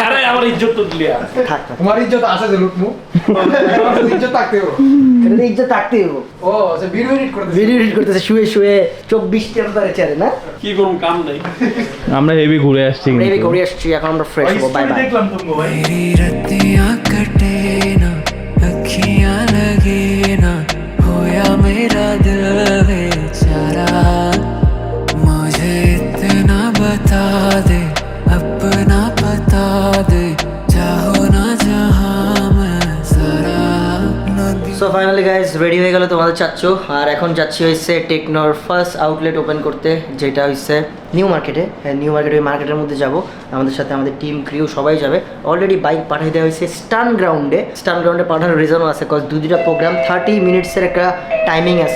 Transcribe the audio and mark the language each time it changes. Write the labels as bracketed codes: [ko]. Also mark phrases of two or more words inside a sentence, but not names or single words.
[bn] আরে আমার ইজ্জত তো দিলি আর। থাক থাক, তোমার ইজ্জত আছে যে লুটমু, ইজ্জত থাকতে হবে। এটা ইজ্জত থাকতে হবো। ও আচ্ছা, [en] video edit [bn] করতে [en] video edit [bn] করতেছে শুয়ে শুয়ে 24 টেম্পারেচারে না। কি করুম কাম নাই। আমরা হেভি ঘুরে আসছি নেভি ঘুরে আসছি, এখন আমরা ফ্রেশ হবো। [en] bye bye. [bn] দেখলাম তো ভাই। [hi] मेरी रत्तियां कटे ना अखियां लगे ना होया मेरा दिल बेचारा मुझे इतना बता दे अपना पता दे चाहो ना जहां मैं जरा नदी [en] so finally guys ready [bn] হয়ে গেল তোমাদের চাচ্চু। আর এখন যাচ্ছি হচ্ছে টেকনোর [en] first outlet open [bn] করতে, যেটা হচ্ছে নিউ মার্কেটে। হ্যাঁ, নিউ মার্কেট, ওই মার্কেটের মধ্যে যাব। আমাদের সাথে আমাদের [en] team crew [bn] সবাই যাবে। [en] already bike [bn] পাঠিয়ে দেওয়া হয়েছে স্টান গ্রাউন্ডে। স্টান গ্রাউন্ডে পাঠানোর রিজনও আছে, কজ দুটা প্রোগ্রাম 30 মিনিটসের একটা টাইমিং আছে।